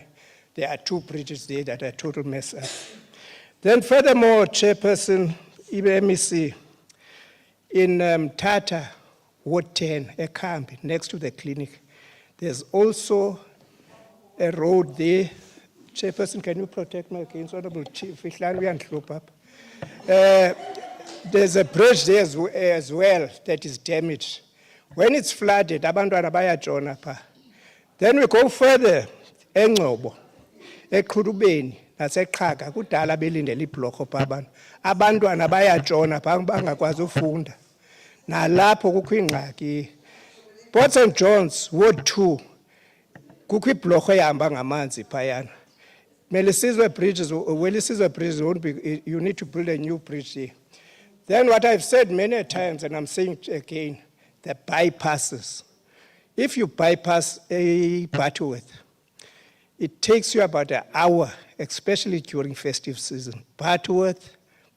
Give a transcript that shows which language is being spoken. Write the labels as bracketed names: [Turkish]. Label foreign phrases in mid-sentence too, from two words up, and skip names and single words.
[English] There are 2 bridges there that are total mess up. Then furthermore, Chairperson, MEC, in Tata, Ward 10, Ekambi, next to the clinic, there's also a road there. Chairperson, can you protect me against Honorable Chief? There's a bridge there as well that is damaged. When it's flooded, [Xhosa] abantwana bayatshona pha. [English] Then we go further, [Xhosa] eNgcobo, eQhulubeni, naseQhaga, kudala belindele ibhlorho pha abantu. Abantwana bayatshona pha bangakwazi ufunda. Nalapho kukho ingxaki. Port St. John's, Ward 2, kukho ibhlorho ehamba ngamanzi phayana. [English] Melisizwe bridges, Welisizwe bridges won't be, you need to build a new bridge there. Then what I've said many times, and I'm saying it again, the bypasses. If you bypass a Butterworth, it takes you about an hour, especially during festive season.